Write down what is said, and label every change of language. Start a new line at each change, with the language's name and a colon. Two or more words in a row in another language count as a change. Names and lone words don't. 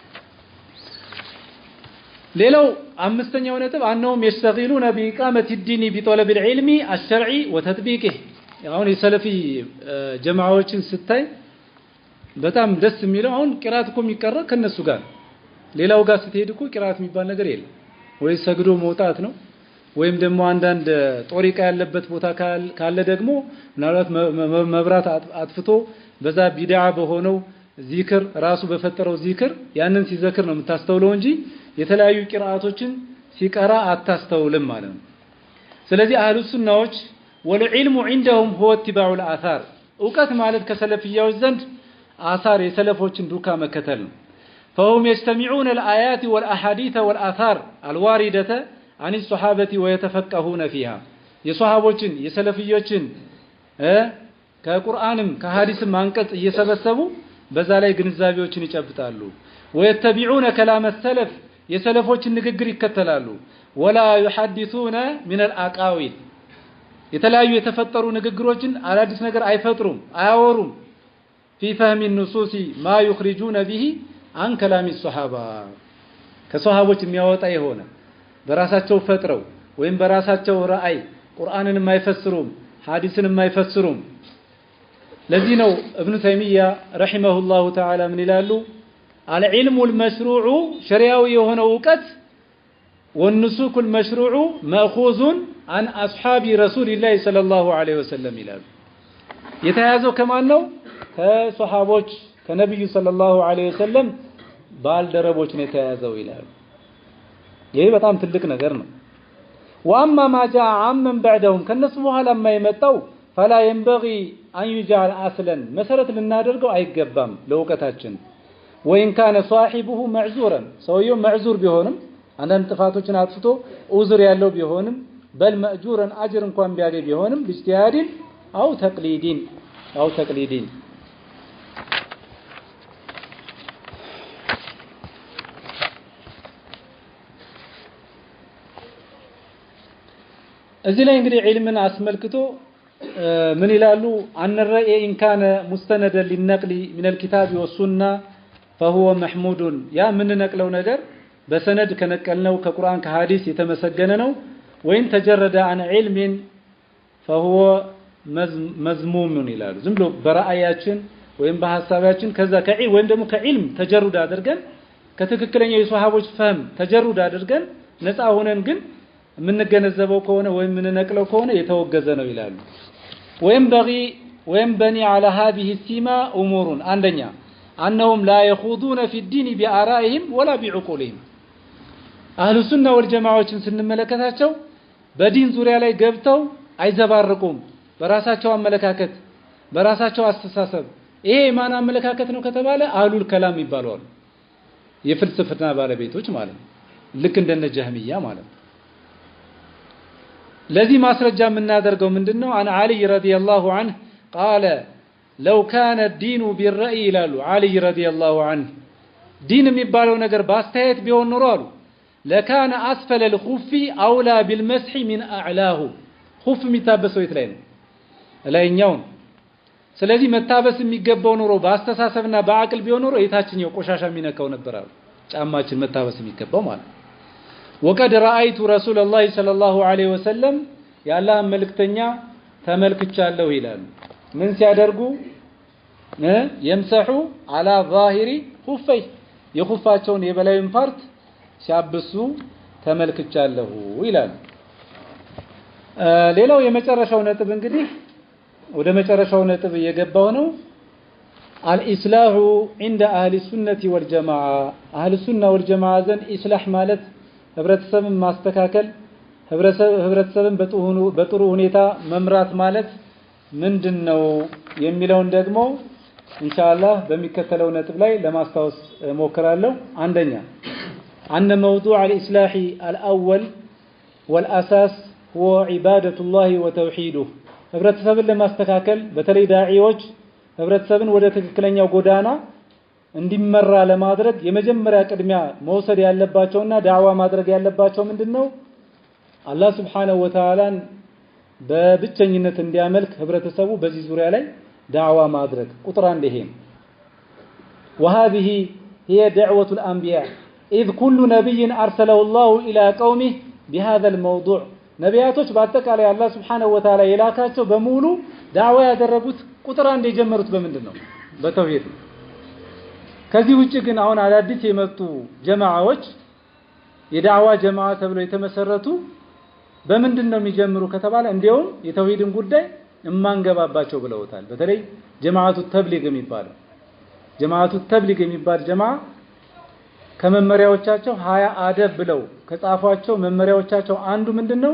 Amharic: ሌላው አምስተኛው ነጥብ አንነውም
Arabic: يشتغلون بإقامة الدين بطلب العلم الشرعي وتطبيقه
Amharic: አሁን የሰለፊ ጀማዓዎችን ስታይ በጣም ደስ የሚለው አሁን ቂራት እኮ የሚቀራ ከነሱ ጋር ሌላው ጋር ስትሄድ እኮ ቂራት የሚባል ነገር የለም ወይ ሰግዶ መውጣት ነው ወይም ደግሞ አንዳንድ ጦሪቃ ያለበት ቦታ ካለ ደግሞ ምናልባት መብራት አጥፍቶ በዛ ቢድዓ በሆነው ዚክር ራሱ በፈጠረው ዚክር ያንን ሲዘክር ነው የምታስተውለው እንጂ የተለያዩ ቂራአቶችን ሲቀራ አታስተውልም ማለት ነው። ስለዚህ አህሉ ሱናዎች ወልዕልሙ
Arabic: عندهم هو اتباع الاثار
Amharic: እውቀት ማለት ከሰለፊያዎች ዘንድ አሳር የሰለፎችን ዱካ መከተል ነው።
Arabic: فهم يجتمعون الآيات والأحاديث والآثار الواردة عن الصحابة ويتفقهون فيها
Amharic: የሷሃቦችን የሰለፊዮችን ከቁርአንም ከሐዲስም አንቀጽ እየሰበሰቡ በዛ ላይ ግንዛቤዎችን ይጨብጣሉ።
Arabic: ويتبعون كلام السلف
Amharic: የሰለፎችን ንግግር ይከተላሉ።
Arabic: ولا يحدثون من الأقاويل
Amharic: የተለያዩ የተፈጠሩ ንግግሮችን አዳዲስ ነገር አይፈጥሩም አያወሩም።
Arabic: في فهم النصوص ما يخرجون به عن كلام الصحابة
Amharic: ከሷሃቦች የሚያወጣ የሆነ በራሳቸው ፈጥረው ወይም በራሳቸው ራእይ ቁርአንን የማይፈስሩም ሐዲስን የማይፈስሩም። ለዚህ ነው ኢብኑ ተይሚያ
Arabic: رحمه الله تعالى
Amharic: ምን ይላሉ?
Arabic: العلم المشروع شريعዊ
Amharic: የሆነው ዕውቀት
Arabic: والنسوك المشروع مأخوذ عن أصحاب رسول الله صلى الله عليه وسلم
Amharic: ይላሉ። የተያዘው ከማን ነው? ከሷሃቦች ከነብዩ
Arabic: صلى الله عليه وسلم
Amharic: ባልደረቦች ነው የተያዘው ይላሉ። ይሄ በጣም ትልቅ ነገር ነው። واما
Arabic: ما جاء عمن بعدهم
Amharic: ከነሱ በኋላ የማይመጣው
Arabic: فلا ينبغي ان يجعل
Amharic: اصلا መሰረት ልናደርገው አይገባም ለውቀታችን።
Arabic: وان كان صاحبه معذورا
Amharic: ሰውየው معذور ቢሆንም አንዳንድ ጥፋቶችን አጥፍቶ ዑዝር ያለው ቢሆንም
Arabic: بل مأجورا اجر
Amharic: እንኳን ቢያገኝ ቢሆንም
Arabic: باجتهاد او تقليد
Amharic: እዚህ ላይ እንግዲህ ዒልምን አስመልክቶ ምን ይላሉ? አን
Arabic: الرأي إن كان مستندا للنقل من الكتاب والسنة فهو محمود
Amharic: ያ ምን ነቅለው ነገር በሰነድ ከነቀልነው ከቁርአን ከሐዲስ የተመሰገነ ነው።
Arabic: وإن تجرد عن علم فهو مذموم
Amharic: ይላሉ። ዝም ብሎ በራእያችን ወይም በሐሳባችን ከዛ ከዒልም ወይም ደግሞ ከዒልም ተጀሩድ አድርገን ከትክክለኛው የሷሃቦች ፈህም ተጀሩድ አድርገን ነፃ ሆነን ግን የምንገነዘበው ከሆነ ወይም የምንነቅለው ከሆነ የተወገዘ ነው ይላሉ። ወይም በኒ
Arabic: على هذه السيما امور
Amharic: አንደኛ
Arabic: انهم لا يخوضون في الدين بآرائهم ولا بعقولهم
Amharic: አህሉ ሱና ወልጀማዓዎችን ስንመለከታቸው በዲን ዙሪያ ላይ ገብተው አይዘባርቁም። በራሳቸው አመለካከት በራሳቸው አስተሳሰብ። ይሄ የማን አመለካከት ነው ከተባለ
Arabic: أهل الكلام
Amharic: ይባላሉ። የፍልስፍና ባለቤቶች ማለት ነው። ልክ እንደነ ጀህሚያ ማለት ነው። ለዚህ ማስረጃ የምናደርገው ምንድነው? አን አሊ
Arabic: رضي الله عنه قال لو كان الدين بالرأي
Amharic: ይላሉ አሊ
Arabic: رضي الله عنه
Amharic: ዲን የሚባለው ነገር ባስተያየት ቢሆን ኖሮ አሉ
Arabic: لكان اسفل الخف اولى بالمسح من اعلاه خف
Amharic: የሚታበሰው የት ላይ ነው? ላይኛው። ስለዚህ መታበስ የሚገባው ኖሮ በአስተሳሰብና በአቅል ቢሆን ኖሮ የታችኛው ቆሻሻ የሚነካው ነበር አሉ። ጫማችን መታበስ የሚገባው ማለት ነው።
Arabic: وقد رأيت رسول الله صلى الله عليه وسلم
Amharic: ያላህ መልእክተኛ ተመልክቻለሁ ይላሉ። ምን ሲያደርጉ?
Arabic: يمسحوا على ظاهر خفيه
Amharic: የኹፋቸውን የበላዩን ፓርት ሲያብሱ ተመልክቻለሁ ይላሉ። ሌላው የመጨረሻው ነጥብ እንግዲህ ወደ መጨረሻው ነጥብ እየገባው
Arabic: ነው። الإصلاح عند أهل السنة والجماعة أهل السنة والجماعة
Amharic: ዘንድ ኢስላህ ማለት ህብረተሰብን ማስተካከል ህብረተሰብን በጥሩ ሁኔታ መምራት ማለት ምንድነው የሚለውን ደግሞ ኢንሻአላህ በሚከተለው ነጥብ ላይ ለማስታወስ ሞክራለሁ። አንደኛ
Arabic: أن موضوع الإصلاح الأول والأساس هو عبادة الله وتوحيده
Amharic: ህብረተሰብን ለማስተካከል በተለይ ዳዒዎች ህብረተሰብን ወደ ትክክለኛው ጎዳና እንዲመራ ለማድረግ የመጀመሪያ ቅድሚያ መውሰድ ያለባቸውና ዳዕዋ ማድረግ ያለባቸው ምንድነው? አላህ
Arabic: سبحانه وتعالى
Amharic: በብቸኝነት እንዲያመልክ ህብረተሰቡ በዚህ ዙሪያ ላይ ዳዕዋ ማድረግ ቁጥር አንድ ይሄ ነው።
Arabic: وهذه هي دعوة الأنبياء إذ كل نبي أرسله الله إلى قومه بهذا الموضوع
Amharic: ነቢያቶች በአጠቃላይ አላህ
Arabic: سبحانه وتعالى
Amharic: የላካቸው በሙሉ ዳዕዋ ያደረጉት ቁጥር አንድ የጀመሩት በምንድነው? በተውሂድ። ከዚህ ውጪ ግን አሁን አዳዲስ የመጡ ጀማዓዎች የዳዕዋ ጀማዓ ተብለው የተመሰረቱ በምንድነው የሚጀምሩ ከተባለ እንዲያውም የተውሂድን ጉዳይ እማንገባባቸው ብለውታል። በተለይ ጀማዓቱ ተብሊግ የሚባለው ጀማዓቱ ተብሊግ የሚባል ጀማዓ ከመመሪያዎቻቸው 20 አደብ ብለው ከጻፏቸው መመሪያዎቻቸው አንዱ ምንድነው?